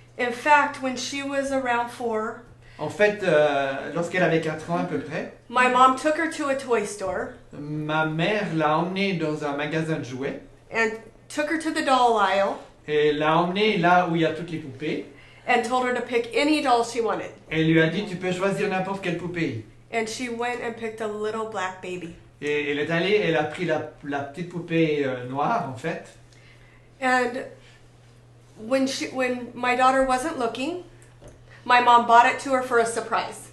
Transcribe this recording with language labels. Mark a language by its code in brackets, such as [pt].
[en] In fact, when she was around 4, [fr] En fait, lorsqu'elle avait 4 ans à peu près, [en] my mom took her to a toy store [fr] ma mère l'a emmenée dans un magasin de jouets [en] and took her to the doll aisle [fr] et l'a emmenée là où il y a toutes les poupées. [en] and told her to pick any doll she wanted. [fr] Elle lui a dit, tu peux choisir n'importe quelle poupée. [en] And she went and picked a little black baby. [fr] Et elle est allée, elle a pris la petite poupée noire en fait. [en] And when my daughter wasn't looking, my mom bought it to her for a surprise.